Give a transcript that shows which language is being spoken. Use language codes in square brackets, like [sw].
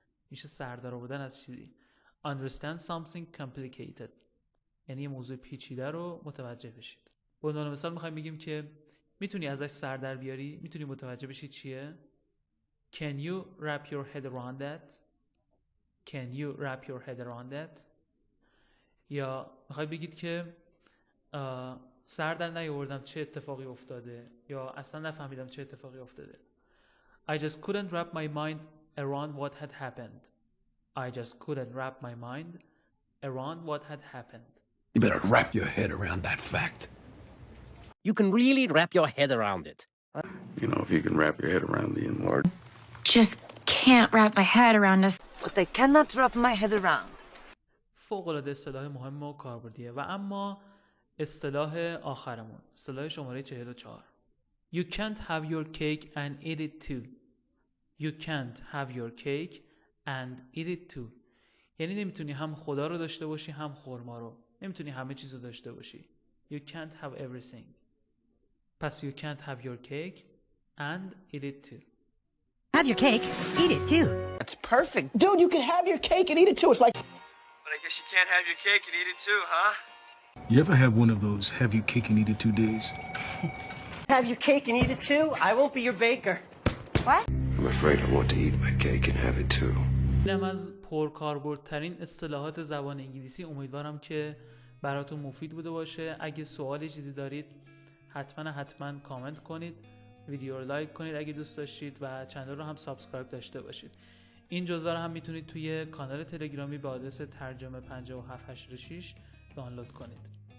[fa] میشه سر در آوردن از چیزی. [en] Understand something complicated. [fa] یعنی یه موضوع پیچیده رو متوجه بشید. به عنوان مثال میخوایم بگیم که میتونی ازش سر در بیاری؟ میتونی متوجه بشی چیه؟ [en] Can you wrap your head around that? Can you wrap your head around that? یا میخواید بگید که سر در نیاوردم چه اتفاقی افتاده یا اصلا نفهمیدم چه اتفاقی افتاده. I just couldn't wrap my mind around what had happened. I just couldn't wrap my mind around what had happened. You better wrap your head around that fact. You can really wrap your head around it. You know, if you can wrap your head around the N-word. Just can't wrap my head around this. But I cannot wrap my head around. [fa] فوق‌العاده اصطلاح مهم و کاربردیه. و اما اصطلاح آخرمون، اصطلاح شماره 44 [en] You can't have your cake and eat it too. You can't have your cake and eat it too. [fa] یعنی نمیتونی هم خدا رو داشته باشی هم خرما رو. نمیتونی همه چیز رو داشته باشی. [en] You can't have everything. [fa] پس [en] you can't have your cake and eat it too. Have your cake, eat it too. That's perfect. Dude, you can have your cake and eat it too. It's like... But I guess you can't have your cake and eat it too, huh? You ever have one of those have your cake and eat it 2 days? Have your cake and eat it too? I won't be your baker. What? I'm afraid I want to eat my cake and have it too. [fa] اینم از پرکاربردترین اصطلاحات زبان انگلیسی. امیدوارم که براتون مفید بوده باشه. اگه سوالی چیزی دارید حتما کامنت کنید، ویدیو رو لایک کنید اگه دوست داشتید و چنل رو هم سابسکرایب داشته باشید. این جزوه رو هم میتونید توی کانال تلگرامی به آدرس ترجمه 5786 دانلود کنید.